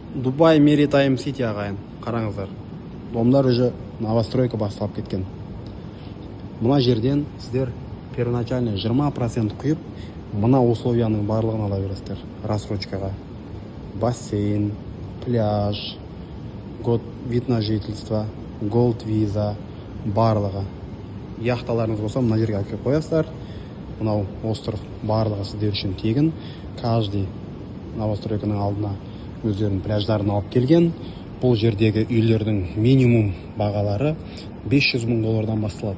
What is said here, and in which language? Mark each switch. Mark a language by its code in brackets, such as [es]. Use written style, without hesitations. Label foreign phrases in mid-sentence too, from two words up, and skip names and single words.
[kk] Дубай Maritime City ағайын. Қараңыздар. Домдар [ru] уже новостройка [kk] басталып кеткен. Мына жерден сіздер первоначально 20% құйып, мына условияның барлығын ала бересіздер. Рассрочкаға. Бассейн, [ru] пляж, год вид на жительство, голд виза, [kk] барлығы. Яхталарыңыз болса, мына жерге әкеліп қоясыздар. Мынау остров барлығы сіздер үшін тегін. Каждый новостройканың алдына өздерінің пляждарын алып келген. Бұл жердегі үйлердің минимум бағалары $500,000 басталады.